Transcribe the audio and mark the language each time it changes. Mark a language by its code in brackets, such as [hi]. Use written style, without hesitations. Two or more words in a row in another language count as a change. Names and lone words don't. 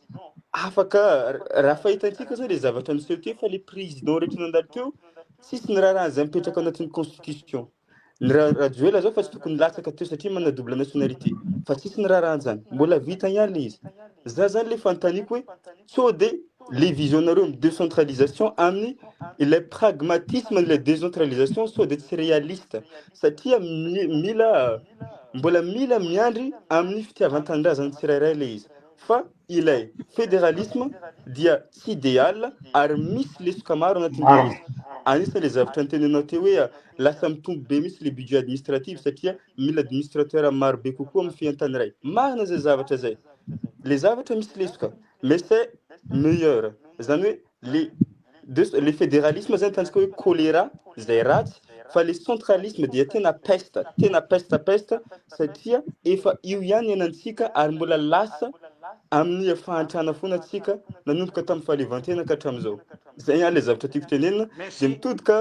[mg] afaka raha fahitantsika zany le zavatra niseho teo fa le président rehetra nandalo teo tsisy ny raha zay mipetraka anatin'ny constitution ny Rajoelina zao fa tsy tokony latsaka teo satria manana [fr] double nationalité [mg] fa tsisy ny raha zany mbola vita ihany le izy za zany le fantaniko hoe sao de [fr] les visionnaires de décentralisation [mg] amin'ny [fr] le pragmatisme de la décentralisation [mg] sao de tsy réaliste satria mbola mila miandry amin'ny fitiavan-tanindrazana tsirairay le izy fa ilay fédéralisme dia tsy idéal ary misy lesoka maro anatin'le izy anisany le zavatra nytenenao teo hoe lasa mitombo be misy le [fr] budget administratif [mg] satria mila administrateur maro be kokoa amin'ny fiantany ray marina zay zavatra zay le zavatra misy lesoka [fr] mais c'est meilleur [mg] zany hoe le fédéralisme zany tantsika hoe choléra zay ratsy fa le centralisme dia tena peste satria efa io ihany ianantsika ary mbola lasa amin'ny fahantrana foana atsika nanomboka tamin'ny fahalevantena ka hatramin'izao zay ihany le zavatra tiako tenenina de mitodika